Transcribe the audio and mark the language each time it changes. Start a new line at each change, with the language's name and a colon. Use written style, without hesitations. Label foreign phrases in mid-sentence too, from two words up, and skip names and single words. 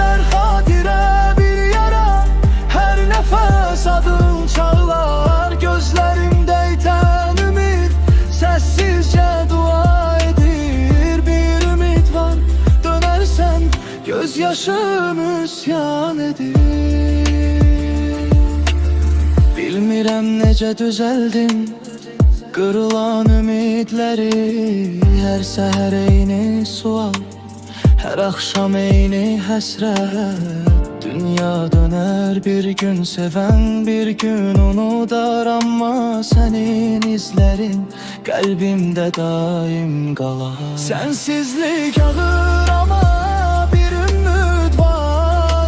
Turkish: Her hatire bir yara, her nefes adın çağlar. Gözlerimde iten ümit sessizce dua edir. Bir ümit var, dönersen gözyaşım isyan edir.
Azerbaijani: Bilmirəm necə düzəldim qırılan ümidləri. Hər səhər eyni sual, hər axşam eyni həsrət.
Turkish: Dünya döner bir gün, seven bir gün unudar. Amma senin izlerin kalbimde daim kalar. Sensizlik ağır ama bir ümit var.